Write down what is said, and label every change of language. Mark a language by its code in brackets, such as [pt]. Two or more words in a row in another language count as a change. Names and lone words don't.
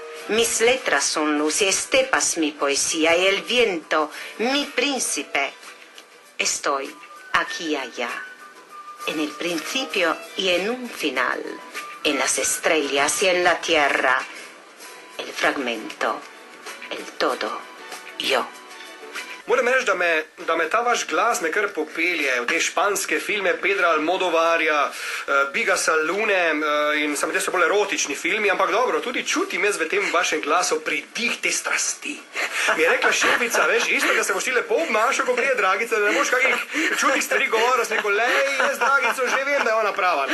[es] Mis letras son luz y estepas mi poesía y el viento, mi príncipe. Estoy aquí y allá, en el principio y en un final, en las estrellas y en la tierra, el fragmento, el todo, yo. [sl] Moram reči, da me ta vaš glas me kar popelje v te španske filme Pedra Almodovarja, Biga Salune in samo te so bolj erotični filmi, ampak dobro, tudi čutim jaz v tem vašem glasu pridih te strasti. Mi je rekla šefica, veš, isto, da se boš ti lepo obnašal, ko prije Dragica, da ne boš kakih čudnih stvari govoril, sem rekel, lej, jaz Dragico že vem, da je ona prava.